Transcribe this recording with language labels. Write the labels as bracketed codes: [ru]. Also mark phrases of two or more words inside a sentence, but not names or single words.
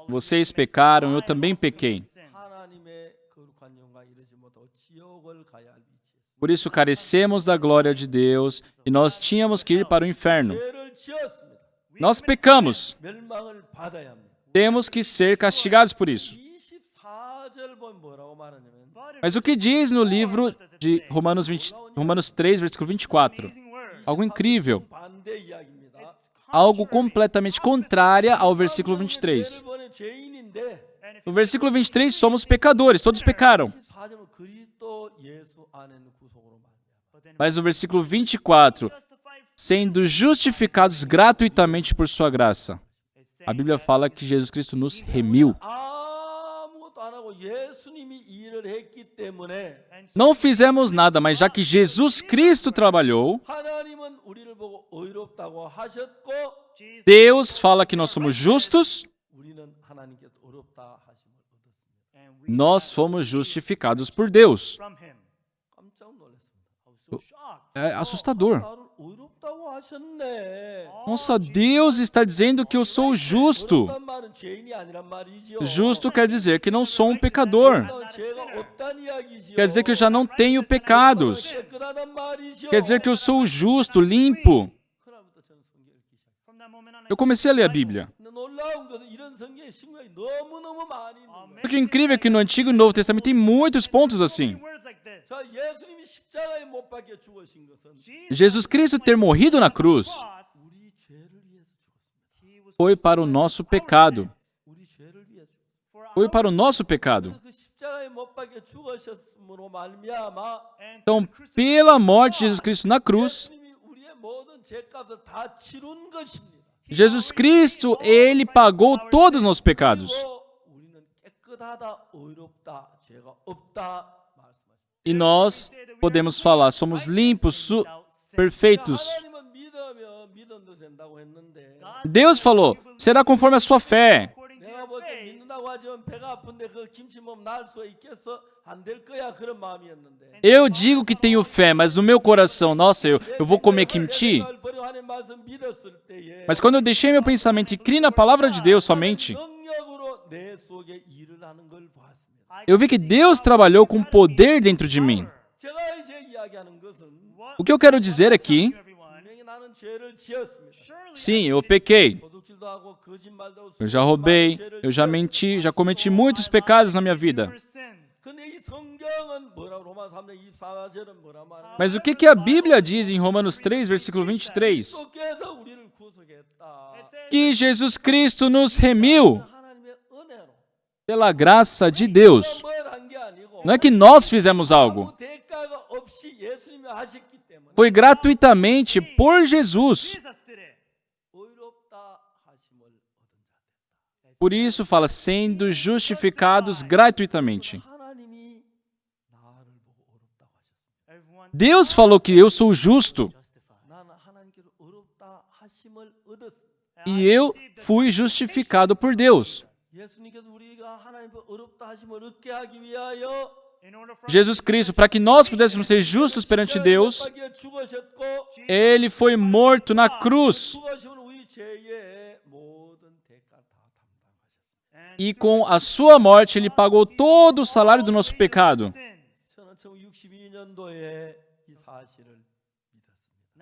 [pt] Vocês pecaram, eu também pequei. [ko] 하나님의 거룩한 영광 이르지 못하고 지옥을 가야 할 위치에 [pt] Por isso carecemos da glória de Deus e nós tínhamos que ir para o inferno. [ko] 죄를 지었습니다. [pt] Nós pecamos. [ko] 멸망을 받아야 합니다. [pt] Temos que ser castigados por isso. [ko] 24절 보면 뭐라고 말하냐면 [pt] Mas o que diz no livro de Romanos 3, versículo 24. [en] Amazing word. [pt] Algo incrível. [ko] 반대 이야기입니다. [pt] Algo completamente contrário ao versículo [ko] 죄를 23. 버는 죄인인데 [pt] No versículo 23, somos pecadores, todos pecaram. [ko] 24절은 그리스도 예수 안에는 구속으로 말합니다. [pt] Mas no versículo 24, sendo justificados gratuitamente por sua graça. A Bíblia fala que Jesus Cristo nos remiu. [ko] 아무것도 안 하고 예수님이 일을 했기 때문에 [pt] Não fizemos nada, mas já que Jesus Cristo trabalhou, [ko] 하나님은 우리를 보고 의롭다고 하셨고 [pt] Deus fala que nós somos justos, [ko] 우리는 하나님께서 의롭다 하심을 얻었습니다. [en] And we [pt] nós fomos justificados por Deus. [en] from him. [ko] 깜짝 놀랐습니다. [en] I was so shocked. [pt] É assustador. [ko] 나를 의롭다고 하셨네. [pt] Nossa, Deus está dizendo que eu sou justo. [ko] 의롭단 말은 죄인이 아니란 말이지요. [pt] Justo quer dizer que não sou um pecador. [ko] 죄가 없단 이야기지요. [pt] Quer dizer que eu já não tenho pecados. [ko] 깨끗하단 말이지요. [pt] Quer dizer que eu sou justo, limpo. [ko] 그날부터 저는 성경을 읽기 시작했어요. [en] From that moment on, I [pt] Eu comecei a ler a Bíblia. [ko] 근데 놀라운 것은 이런 성경의 신경이 너무너무 많이 있는 거예요. [pt] O que é incrível é que no Antigo e Novo Testamento tem muitos pontos assim. [en] words like this. [ko] 자, 예수님이 십자가에 못 박혀 죽으신 것은 [pt] Jesus Cristo ter morrido na cruz [ko] 우리 죄를 위해서 죽었습니다. [en] He was [pt] foi para o nosso pecado. [ko] 우리 죄를 위해서 죽었습니다. [en] for [pt] Foi para o nosso pecado. [ko] 그 십자가에 못 박혀 죽으셨으므로 말미암아 [en] and [pt] Então, pela morte de Jesus Cristo na cruz, [ko] 예수님이 우리의 모든 죄값을 다 치룬 것입니다. [pt] Jesus Cristo, Ele pagou todos os nossos pecados. [ko] 그리고 우리는 깨끗하다, 의롭다, 죄가 없다 말씀하십니다. [pt] E nós podemos falar, somos limpos, perfeitos. [ko] 하나님은 믿으면 믿음도 된다고 했는데 [pt] Deus falou, será conforme a sua fé. [en] according to [ko] 내가 [en] your [ko] 볼 때 [en] faith. [ko] 믿는다고 하지만 배가 아픈데 그 김치 먹으면 나을 수 있겠어? 안 될 거야 그런 마음이었는데 [pt] Eu digo que tenho fé, mas no meu coração, nossa, eu vou comer kimchi. Mas quando eu deixei meu pensamento e criei na palavra de Deus somente, [ko] 능력으로 내 속에 일을 하는 걸 보았습니다. [pt] eu vi que Deus trabalhou com poder dentro de mim. [ko] 제가 이제 이야기하는 것은 [pt] O que eu quero dizer aqui, [en] Everyone. [ko] 분명히 나는 죄를 지었습니다. [en] Surely [pt] sim, eu pequei. [ko] 도둑질도 하고 거짓말도 하고 [pt] Eu já roubei, eu já menti, já cometi muitos pecados na minha vida. [en] your sins. [ko] 근데 이 성경은 뭐라 로마 3장 24절은 뭐라 말하냐? [pt] Mas o que a Bíblia diz em Romanos 3, versículo 23? [ko] 그리스도께서 우리를 구속했다. [pt] Que Jesus Cristo nos remiu [ko] 하나님의 은혜로. [pt] pela graça de Deus. [ko] 뭘한 게 아니고 [pt] Não é que nós fizemos algo. [ko] 아무 대가가 없이 예수님이 하셨기 때문에 [pt] Foi gratuitamente por Jesus. [en] Jesus did it. [ko] 의롭다 하심을 얻은 자. [pt] Por isso fala, sendo justificados gratuitamente. [ko] 하나님이 나를 보고 의롭다고 하셨습니다. [en] Everyone [pt] Deus falou que eu sou justo [en] justified. [ko] 나는 하나님께서 의롭다 하심을 얻었습니다. [pt] e eu fui justificado por Deus. [ko] 예수님께서 우리가 하나님의 의롭다 하심을 얻게 하기 위하여 [en] In order for [pt] Jesus Cristo, para que nós pudéssemos ser justos perante Deus, [ko] 십자가에 죽으셨고 [pt] Ele foi morto na cruz. [ko] 죽으시면 우리 죄의 모든 대가 다 담당하셨습니다. [pt] E com a sua morte, Ele pagou todo o salário do nosso pecado. [en] sins. [ko] 저는 1962년도에 이 사실을 믿었습니다.